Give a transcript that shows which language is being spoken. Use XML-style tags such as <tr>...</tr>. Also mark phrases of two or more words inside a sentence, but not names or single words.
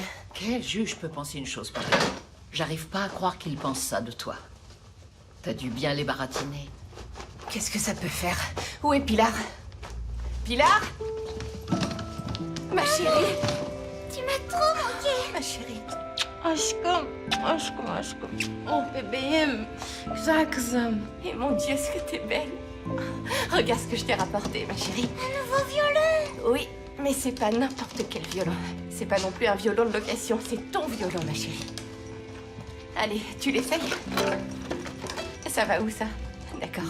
<fr>Quel juge peut penser une chose pareille? J'arrive pas à croire qu'il pense ça de toi. T'as dû bien les baratiner. Qu'est-ce que ça peut faire? Où est Pilar? Pilar? Ma chérie? Tu m'as trop manqué. Ma chérie.</fr> <tr>Aşkım, aşkım, aşkım. Oh bebeğim, güzel kızım.</tr> <fr>Et mon Dieu, ce que t'es belle. Regarde ce que je t'ai rapporté, ma chérie. Un nouveau violon. Oui, mais c'est pas n'importe quel violon. C'est pas non plus un violon de location, c'est ton violon, ma chérie. Allez, tu l'essayes? Ça va où, ça? D'accord.</fr>